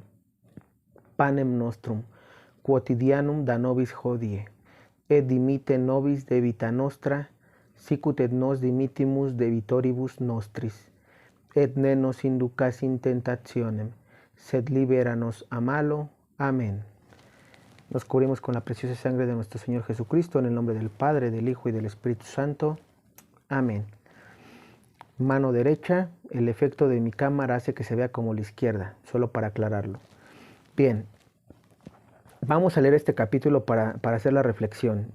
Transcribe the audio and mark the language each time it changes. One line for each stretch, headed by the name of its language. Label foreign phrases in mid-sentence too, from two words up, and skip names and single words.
Latin: Panem nostrum quotidianum da nobis hodie, et dimitte nobis debita nostra, sicut et nos dimittimus debitoribus nostris, et ne nos inducas in tentationem, sed libera nos a malo.
Spanish: Amén. Nos cubrimos con la preciosa sangre de nuestro Señor Jesucristo, en el nombre del Padre, del Hijo y del Espíritu Santo. Amén. Mano derecha, el efecto de mi cámara hace que se vea como la izquierda, solo para aclararlo. Bien, vamos a leer este capítulo para hacer la reflexión.